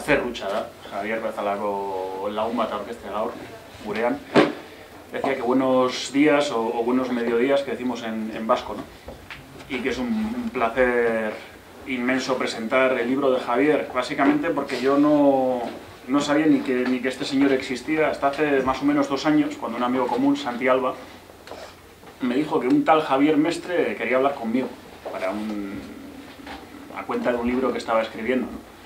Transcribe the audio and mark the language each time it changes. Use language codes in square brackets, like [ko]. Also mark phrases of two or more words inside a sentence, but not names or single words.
[eu] hutsa da, Javier bezalako lagun bat aurkezte gaur, gurean, [es] decía que buenos días o buenos mediodías que decimos en vasco, ¿no? Y que es un placer inmenso presentar el libro de Javier, básicamente porque yo no sabía ni que este señor existía hasta hace más o menos 2 años, cuando un amigo común, Santi Alba, me dijo que un tal Javier Mestre quería hablar conmigo a cuenta de un libro que estaba escribiendo, ¿no?